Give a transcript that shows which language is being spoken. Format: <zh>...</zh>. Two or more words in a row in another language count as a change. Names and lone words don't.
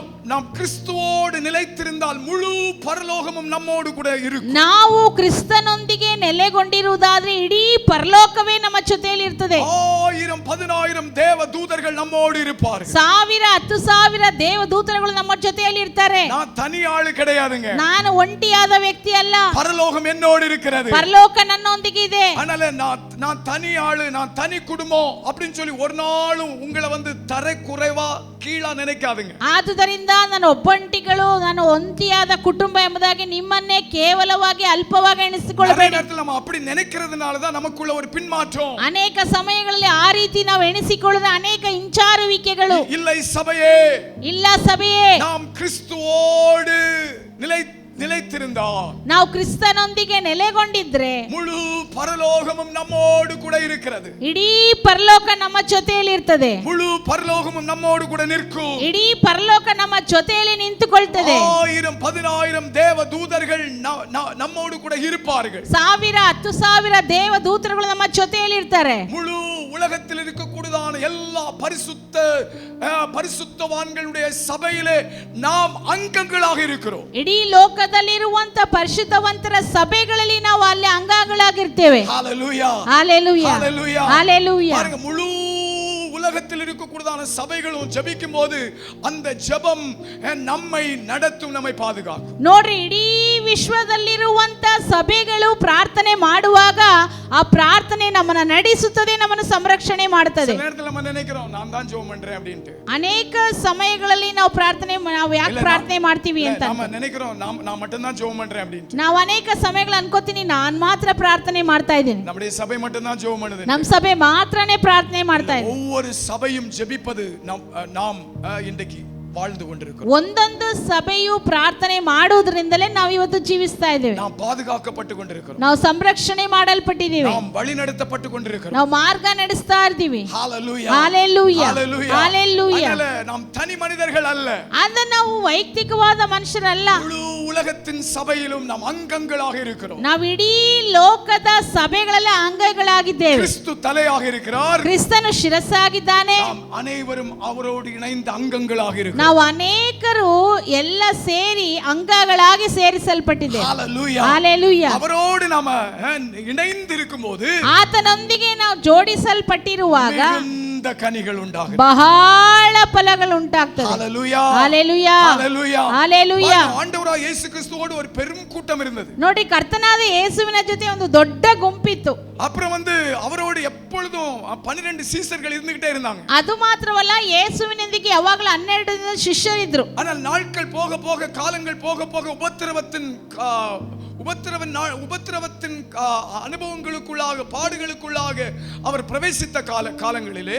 <ta>நாம் கிறிஸ்துவோடு நிலைத்திருந்தால் முழு பரலோகமும் நம்மோடு கூட இருக்கும்.</ta> <kn>ನಾವು ಕ್ರಿಸ್ತನೊಂದಿಗೆ ನೆಲೆಗೊಂಡಿರುವುದಾದ್ರೆ ಇಡೀ ಪರಲೋಕವೇ ನಮ್ಮ ಜೊತೆಯಲ್ಲಿ ಇರ್ತದೆ.</kn> <ta>1000-10000 ದೇವ ದೂತர்கள் நம்மோடு இருப்பார்கள்.</ta> <kn>1000-10,000 ದೇವ ದೂತರುಗಳು ನಮ್ಮ ಜೊತೆಯಲ್ಲಿ ಇರ್ತಾರೆ.</kn> <ta>நான் தனி ஆளு கிடையாதுங்க.</ta> <kn>ನಾನು ಒಂಟಿಯಾದ ವ್ಯಕ್ತಿ ಅಲ್ಲ.</kn> <ta>பரலோகம் என்னோடு இருக்கிறது.</ta> <kn>ಪರಲೋಕ ನನ್ನೊಂದಿಗೆ ಇದೆ.</kn> <ta>அதனால நான் தனி ஆளு, நான் தனி குடும்பம் அப்படினு சொல்லி ஒரு நாளும் உங்களை தரை குறைவா கீழா நினைக்காதீங்க.</ta> <kn>ಆದುದರಿಂದ ನಾನು ಒಬ್ಬಂಟಿಗಳು, ನಾನು ಒಂಟಿಯಾದ ಕುಟುಂಬ ಎಂಬುದಾಗಿ ನಿಮ್ಮನ್ನೇ ಕೇವಲವಾಗಿ ಅಲ್ಪವಾಗಿ ಎಣಿಸಿಕೊಳ್ಳಬೇಡಿ.</kn> <ta>நம்ம அப்படி நினைக்கிறதுனால தான் நமக்குள்ள ஒரு பின்மாற்றம்.</ta> <kn>ಅನೇಕ ಸಮಯಗಳಲ್ಲಿ ಆ ರೀತಿ ನಾವು ಎಣಿಸಿಕೊಳ್ಳುವ ಅನೇಕ ಹಿಂಚಾರುವಿಕೆಗಳು. ಇಲ್ಲ ಸಭೆಯೇ,</kn> <ta>நாம் கிறிஸ்துவோடு நிலைத்திருந்தால்,</ta> <kn>ನಾವು ಕ್ರಿಸ್ತನೊಂದಿಗೆ ನೆಲೆಗೊಂಡಿದ್ರೆ</kn> <ta>முழு பரலோகமும் நம்மோடு கூட இருக்கிறது.</ta> <kn>ಇಡೀ ಪರಲೋಕ ನಮ್ಮ ಜೊತೆಯಲ್ಲಿ ಇರ್ತದೆ.</kn> <ta>முழு பரலோகமும் நம்மோடு கூட நிற்கும்.</ta> <kn>ಇಡೀ ಪರಲೋಕ ನಮ್ಮ ಜೊತೆಯಲ್ಲಿ ನಿಂತುಕೊಳ್ತದೆ.</kn> <ta>1000-10000 தேவ தூதர்கள் நம்மோடு கூட இருப்பார்கள்.</ta> <kn>1000-10,000 ದೇವ ದೂತರುಗಳು ನಮ್ಮ ಜೊತೆಯಲ್ಲಿ ಇರ್ತಾರೆ.</kn> <ta>முழு உலகத்தில் இருக்கக்கூடியதான எல்லா பரிசுத்தவான்களுடைய சபையிலே நாம் அங்கங்களாக இருக்கிறோம்.</ta> <kn>ಇಡೀ ಲೋಕದಲ್ಲಿರುವಂತ ಪರಿಶುದ್ಧವಂತರ ಸಭೆಗಳಲ್ಲಿ ನಾವು ಅಲ್ಲಿ ಅಂಗಗಳಾಗಿರ್ತೇವೆ.</kn> <ta>ஹalleluya,</ta> <kn>ஹalleluya,</kn> <ta>ஹalleluya,</ta> <kn>ஹalleluya.</kn> <ta>பாருங்க, முழு உலகத்தில் இருக்கக்கூடியதான சபைகளும் ஜெபிக்கும் போது அந்த ஜெபம் நம்மை நடத்தும், நம்மை பாதுகாக்கும்.</ta> <kn>ನೋಡ್ರಿ, ಇಡೀ ವಿಶ್ವದಲ್ಲಿರುವಂತ ಸಭೆಗಳು ಪ್ರಾರ್ಥನೆ ಮಾಡುವಾಗ ಆ ಪ್ರಾರ್ಥನೆ ನಮ್ಮನ್ನ ನಡೆಸುತ್ತದೆ, ನಮ್ಮನ್ನು ಸಂರಕ್ಷಣೆ ಮಾಡುತ್ತದೆ.</kn> <ta>சில நேரத்துல நம்ம நினைக்கிறோம் நான் தான் ஜெபம் பண்றேன் அப்படினு.</ta> <kn>ಅನೇಕ ಸಮಯಗಳಲ್ಲಿ ನಾವು ನಾವು ಯಾಕೆ ಪ್ರಾರ್ಥನೆ ಮಾಡ್ತೀವಿ ಅಂತ</kn> <ta>நாம நினைக்கிறோம் நான் மட்டும் தான் ஜெபம் பண்றேன் அப்படினு.</ta> <kn>ನಾವು ಅನೇಕ ಸಮಯಗಳು ಅನ್ಕೋತೀನಿ ನಾನು ಮಾತ್ರ ಪ್ರಾರ್ಥನೆ ಮಾಡ್ತಾ ಇದ್ದೀನಿ,</kn> <ta>நம்முடைய சபை மட்டும் தான் ஜெபம் பண்ணுது,</ta> <kn>ನಮ್ಮ ಸಭೆ ಮಾತ್ರನೇ ಪ್ರಾರ್ಥನೆ ಮಾಡ್ತಾ ಇದೆ.</kn> <ta>ஒவ்வொரு சபையும் ஜெபிப்பது நாம் இன்றைக்கு வாழ்ந்து கொண்டிருக்கிறோம்.</ta> <kn>ಒಂದೊಂದು ಸಭೆಯು ಪ್ರಾರ್ಥನೆ ಮಾಡುವುದರಿಂದಲೇ ನಾವು ಇವತ್ತು ಜೀವಿಸ್ತಾ ಇದ್ದೇವೆ.</kn> <ta>நாம் பாதுகாக்கப்பட்டு கொண்டிருக்கிறோம்,</ta> <kn>ನಾವು ಸಂರಕ್ಷಣೆ ಮಾಡಲ್ಪಟ್ಟಿದ್ದೇವೆ,</kn> <ta>நாம் வழி நடத்தப்பட்டு கொண்டிருக்கிறோம்,</ta> <kn>ನಾವು ಮಾರ್ಗ ನಡೆಸ್ತಾ ಇದ್ದೀವಿ.</kn> <ta>ஹalleluya</ta> <kn>ஹalleluya ஹalleluya.</kn> <ta>நாம் தனி மனிதர்கள் அல்ல,</ta> <kn>ಅದು ನಾವು ವೈಯಕ್ತಿಕವಾದ ಮನುಷ್ಯರಲ್ಲ,</kn> <ta>முழு உலகத்தின் சபையிலும் நாம் அங்கங்களாக இருக்கிறோம்.</ta> <kn>ನಾವು ಇಡೀ ಲೋಕದ ಸಭೆಗಳಲ್ಲಿ ಅಂಗಗಳಾಗಿದ್ದೇವೆ.</kn> <ta>கிறிஸ்து தலையாக இருக்கிறார்,</ta> <kn>ಕ್ರಿಸ್ತನು ಶಿರಸ್ಸಾಗಿದ್ದಾನೆ,</kn> <ta>நாம் அனைவரும் அவரோடு இணைந்த அங்கங்களாக இருக்கிறோம்.</ta> <kn>ನಾವು ಅನೇಕರು ಎಲ್ಲ ಸೇರಿ ಅಂಗಗಳಾಗಿ ಸೇರಿಸಲ್ಪಟ್ಟಿದ್ದೇವೆ.</kn> <ta>ஹalleluya</ta> <kn>ஹalleluya.</kn> <ta>அவரோடு நாம இணைந்து இருக்கும்போது</ta> <kn>ಆತನೊಂದಿಗೆ ನಾವು ಜೋಡಿಸಲ್ಪಟ್ಟಿರುವಾಗ</kn> <ta>மிகுந்த கனிகள் உண்டாகும்,</ta> <kn>ಬಹಳ ಫಲಗಳು ಉಂಟಾಗ್ತದೆ.</kn> <ta>ஹalleluya</ta> <kn>ஹalleluya</kn> <ta>ஹalleluya</ta> <kn>ஹalleluya.</kn> <ta>ஆண்டவராகிய இயேசு கிறிஸ்துவோடு ஒரு பெரும் கூட்டம் இருந்தது.</ta> <kn>ನೋಡಿ, ಕರ್ತನಾದ ಯೇಸುವಿನ ಜೊತೆ ಒಂದು ದೊಡ್ಡ ಗುಂಪಿತ್ತು.</kn> <ta>அப்புறம் அவரோடு எப்பொழுதும் 12 சீசர்கள் இருந்துகிட்டே இருந்தாங்க.</ta> <kn>ಅದು ಮಾತ್ರವಲ್ಲ, ಯೇಸುವಿನೊಂದಿಗೆ ಯಾವಾಗಲೂ 12 ಶಿಷ್ಯರಿದ್ರು.</kn> <ta>ஆனால் நாட்கள் போக போக காலங்கள் போக போக உபத்திரவத்தின் அனுபவங்களுக்குள்ளாக பாடுகளுக்குள்ளாக அவர் பிரவேசித்த காலங்களிலே,</ta>